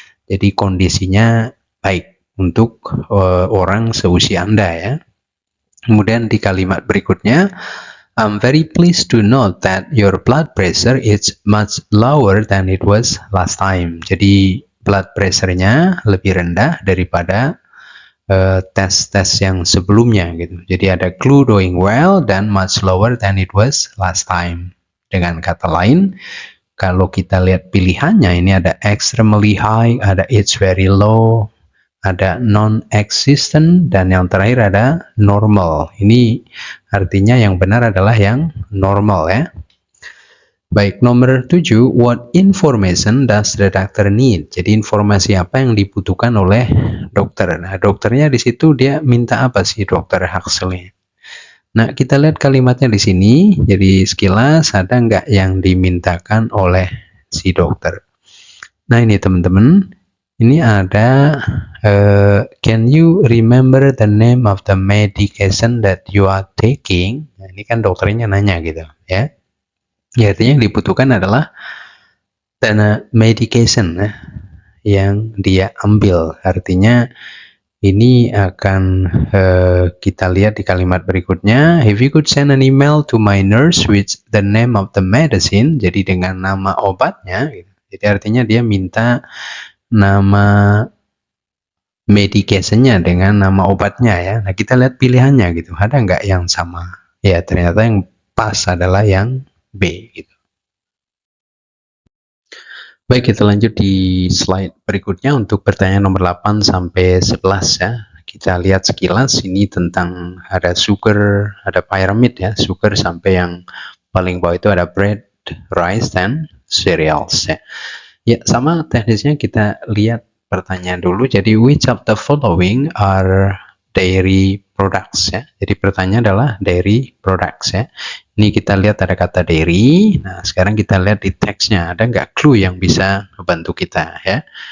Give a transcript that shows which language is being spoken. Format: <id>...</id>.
<id>Jadi kondisinya baik untuk orang seusia Anda ya. Kemudian di kalimat berikutnya,</id> <en>I'm very pleased to note that your blood pressure is much lower than it was last time.</en> <id>Jadi blood pressure-nya lebih rendah daripada tes-tes yang sebelumnya gitu. Jadi ada clue</id> <en>doing well</en> <id>dan</id> <en>much lower than it was last time.</en> <id>Dengan kata lain, kalau kita lihat pilihannya ini ada</id> <en>extremely high,</en> <id>ada</id> <en>it's very low,</en> <id>ada</id> <en>non-existent,</en> <id>dan yang terakhir ada normal. Ini artinya yang benar adalah yang normal ya. Baik, nomor 7,</id> <en>what information does the doctor need?</en> <id>Jadi informasi apa yang dibutuhkan oleh dokter? Nah, dokternya di situ dia minta apa sih dokter Huxley? Nah, kita lihat kalimatnya di sini. Jadi sekilas ada nggak yang dimintakan oleh si dokter? Nah, ini teman-teman. Ini ada</id> <en>can you remember the name of the medication that you are taking?</en> <id>Nah, ini kan dokternya nanya gitu ya. Ya, artinya yang dibutuhkan adalah dana medication yang dia ambil. Artinya ini akan kita lihat di kalimat berikutnya.</id> <en>If you could send an email to my nurse with the name of the medicine.</en> <id>Jadi dengan nama obatnya. Jadi artinya dia minta nama medication-nya dengan nama obatnya ya. Nah, kita lihat pilihannya gitu. Ada nggak yang sama? Ya, ternyata yang pas adalah yang B gitu. Baik, kita lanjut di slide berikutnya untuk pertanyaan nomor 8 sampai 11 ya. Kita lihat sekilas ini tentang ada sugar, ada pyramid ya, sugar sampai yang paling bawah itu ada bread, rice, dan cereals ya. Ya, sama teknisnya kita lihat pertanyaan dulu.</id> <en>Jadi which of the following are dairy products ya.</en> <id>Jadi pertanyaan adalah dairy products ya. Ini kita lihat ada kata dairy. Nah, sekarang kita lihat di teksnya ada nggak clue yang bisa membantu kita ya.</id>